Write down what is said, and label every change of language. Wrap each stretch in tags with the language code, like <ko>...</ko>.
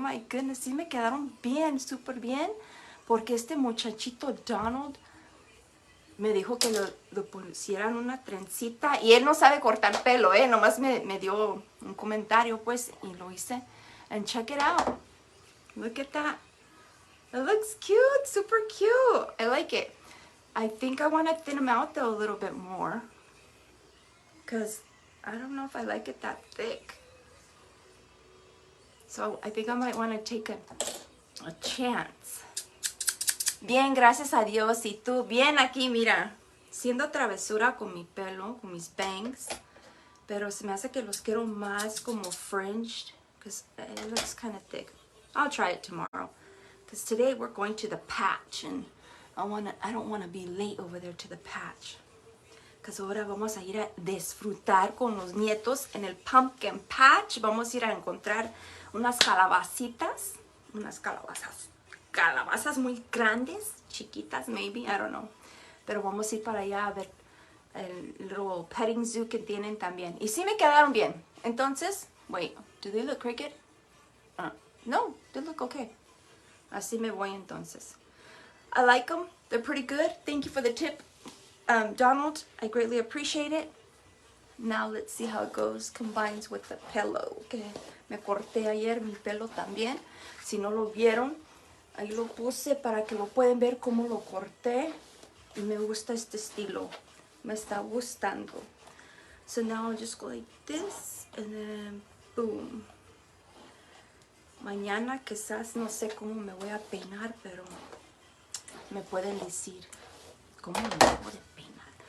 <es>Oh my goodness, sí me quedaron bien, súper bien, porque este muchachito Donald me dijo que lo pusieran una trencita, y él no sabe cortar pelo, nomás me dio un comentario, pues, y lo hice.</es> <en>And check it out. Look at that. It looks cute, super cute. I like it. I think I want to thin him out though a little bit more, because I don't know if I like it that thick. So I think I might want to take a chance.</en> <es>Bien, gracias a Dios. Y tú, bien aquí, mira, siendo travesura con mi pelo, con mis bangs, pero se me hace que los quiero más como fringed,</es> <en>because it looks kind of thick. I'll try it tomorrow, because today we're going to the patch, and I don't want to be late over there to the patch.</en> <es>Because ahora vamos a ir a disfrutar con los nietos en el pumpkin patch. Vamos a ir a encontrar unas calabacitas, unas calabazas muy grandes, chiquitas</es> <en>maybe, I don't know.</en> <es>Pero vamos a ir para allá a ver el little petting zoo que tienen también. Y sí me quedaron bien. Entonces,</es> <en>wait, do they look crooked? No, they look okay.</en> <es>Así me voy entonces.</es> <en>I like them. They're pretty good. Thank you for the tip, Donald. I greatly appreciate it. Now let's see how it goes. Combines with the pillow.</en> <es>Que me corté ayer mi pelo también. Si no lo vieron, ahí lo puse para que lo pueden ver cómo lo corté. Y me gusta este estilo. Me está gustando.</es> <en>So now I'll just go like this. And then boom.</en> <es>Mañana quizás no sé cómo me voy a peinar, pero me pueden decir cómo me debo de peinar.</es>